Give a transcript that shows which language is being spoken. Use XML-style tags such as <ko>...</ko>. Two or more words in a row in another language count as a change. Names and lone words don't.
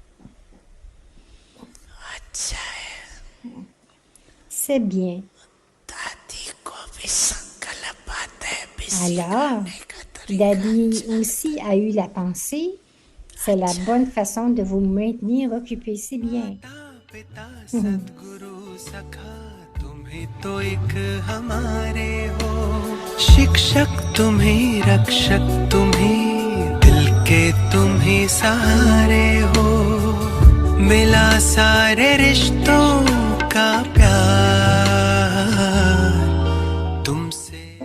<fr>C'est bien. Alors, Daddy aussi a eu la pensée. C'est la bonne façon de vous maintenir occupé. C'est bien.</fr> <hi>माता पिता सद्गुरु सखा तुम्ही तो एक हमारे हो शिक्षक तुम्ही रक्षक तुम्ही दिल के तुम्ही सहारे हो मिला सारे रिश्तों का प्यार तुमसे</hi>